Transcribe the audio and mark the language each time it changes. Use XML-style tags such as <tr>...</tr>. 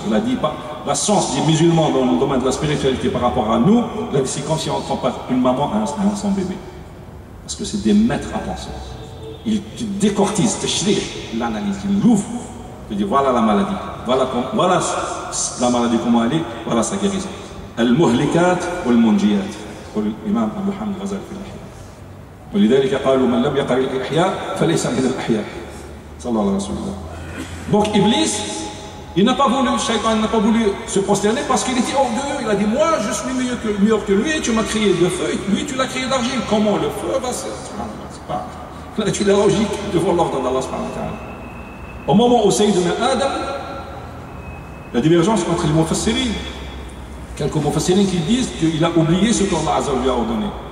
<fr>Il a dit, la science des musulmans dans le domaine de la spiritualité par rapport à nous, c'est comme si on compare une maman à son bébé. Parce que c'est des maîtres à penser. Ils décortisent, l'analyse, ils l'ouvrent, ils disent voilà la maladie, voilà la maladie comment elle est, voilà sa guérison.</fr> <ar>Al-muhlikat wal-munjiyat. يقول الإمام أبو حامد الغزالي في الإحياء. ولذلك قالوا من لم يقرأ الإحياء فليس من الأحياء. صلى الله عليه وسلم.</ar> <fr>Donc Iblis, il n'a pas voulu, Shaitan n'a pas voulu se prosterner parce qu'il était orgueilleux. Il a dit moi je suis meilleur que lui, tu m'as créé de feu, lui tu l'as créé d'argile. Comment le feu va se... C'est pas... Là tu es logique devant l'ordre d'Allah subhanahu wa ta'ala. Au moment où Sayyidina Adam, la divergence entre les mufassirin, quelques mufassirin qui disent qu'il a oublié ce qu'Allah Azza wa Jalla a ordonné.</fr>